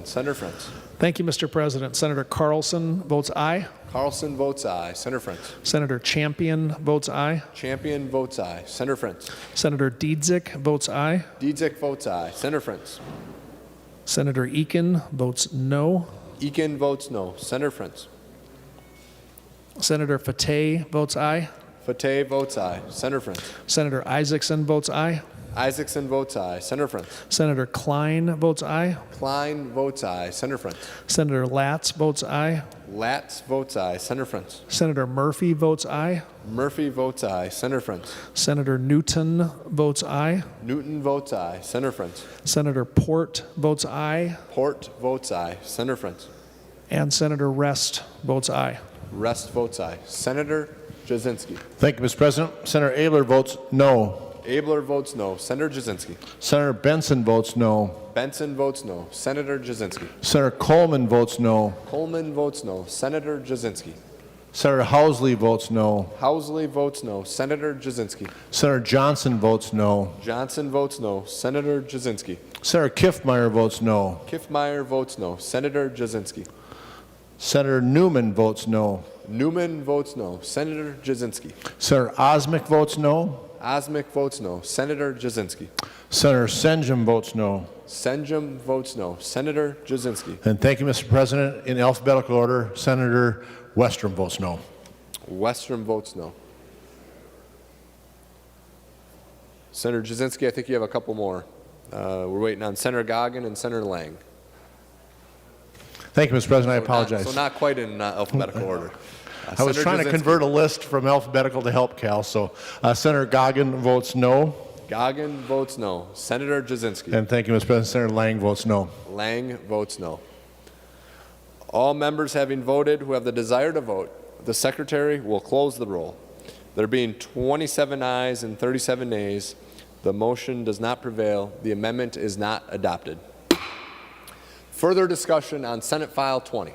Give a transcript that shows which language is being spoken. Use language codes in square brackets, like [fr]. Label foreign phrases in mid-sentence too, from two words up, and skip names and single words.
[en] Senator Frentz. Thank you, Mr. President. Senator Carlson votes aye. Carlson votes aye. Senator Frentz. Senator Champion votes aye. Champion votes aye. Senator Frentz. Senator Diedzik votes aye. Diedzik votes aye. Senator Frentz. Senator Eakin votes no. Eakin votes no. Senator Frentz. Senator Fateh votes aye. Fateh votes aye. Senator Frentz. Senator Isaacson votes aye. Isaacson votes aye. Senator Frentz. Senator Klein votes aye. Klein votes aye. Senator Frentz. Senator Latz votes aye. Latz votes aye. Senator Frentz. Senator Murphy votes aye. Murphy votes aye. Senator Frentz. Senator Newton votes aye. Newton votes aye. Senator Frentz. Senator Port votes aye. Port votes aye. Senator Frentz. And Senator Rest votes aye. Rest votes aye. Senator Jasinski. Thank you, Mr. President. Senator Ayler votes no. Abler votes no. Senator Jasinski. Senator Benson votes no. Benson votes no. Senator Jasinski. Senator Coleman votes no. Coleman votes no. Senator Jasinski. Senator Housley votes no. Housley votes no. Senator Jasinski. Senator Johnson votes no. Johnson votes no. Senator Jasinski. Senator Kiffmeyer votes no. Kiffmeyer votes no. Senator Jasinski. Senator Newman votes no. Newman votes no. Senator Jasinski. Senator Osmic votes no. Osmic votes no. Senator Jasinski. Senator Senjum votes no. Senjum votes no. Senator Jasinski. And thank you, Mr. President. In alphabetical order, Senator Westrom votes no. Westrom votes no. Senator Jasinski, I think you have a couple more. We're waiting on Senator Goggin and Senator Lang. Thank you, Mr. President. I apologize. So not quite in alphabetical order. I was trying to convert a list from alphabetical to help Cal, so Senator Goggin votes no. Goggin votes no. Senator Jasinski. And thank you, Mr. President. Senator Lang votes no. Lang votes no. All members having voted who have the desire to vote, the Secretary will close the roll. There being 27 ayes and 37 nays, the motion does not prevail. The amendment is not adopted. Further discussion on Senate File 20.